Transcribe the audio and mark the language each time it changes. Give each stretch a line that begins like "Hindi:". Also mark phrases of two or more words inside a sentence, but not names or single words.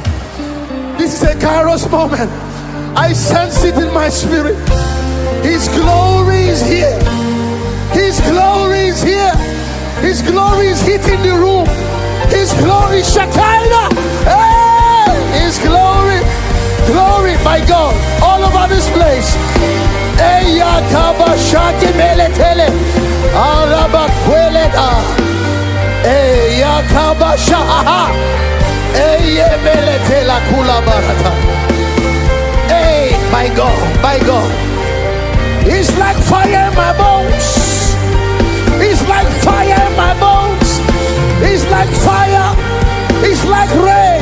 English: This is a Kairos moment. I sense it in my spirit. His glory is here. His glory is here. His glory is hitting the room. His glory, Shekinah. Hey! His glory, glory, my God, all over this place. Eya kaba shaki meletele, araba kweleda. Eya kaba shaha, eye meletela kula barata. Hey, my God, my God. It's like fire in my bones. It's like fire in my bones. It's like fire. It's like rain.